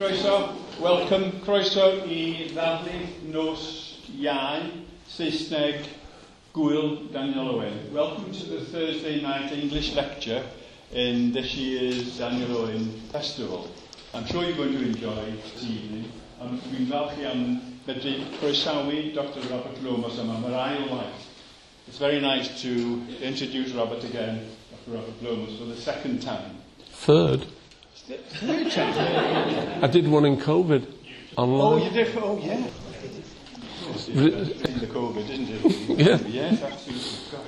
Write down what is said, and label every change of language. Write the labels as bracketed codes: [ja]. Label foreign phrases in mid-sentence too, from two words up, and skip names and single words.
[cy] Croeso, welcome, croeso I ddadlu nos iau, Saesneg, Gwyl, Daniel Owen. [en] Welcome to the Thursday night English lecture in this year's Daniel Owen Festival. I'm sure you're going to enjoy this evening. [cy] Dwi'n falch iawn medru croesawu Dr Robert Lomas yma am yr ail waith. [en] It's very nice to introduce Robert again, Dr Robert Lomas, for the second time. Third. Third time? I did one in COVID online. Oh, you did? Oh, yeah. In the COVID, didn't it? Yeah. Yes, absolutely. Gosh.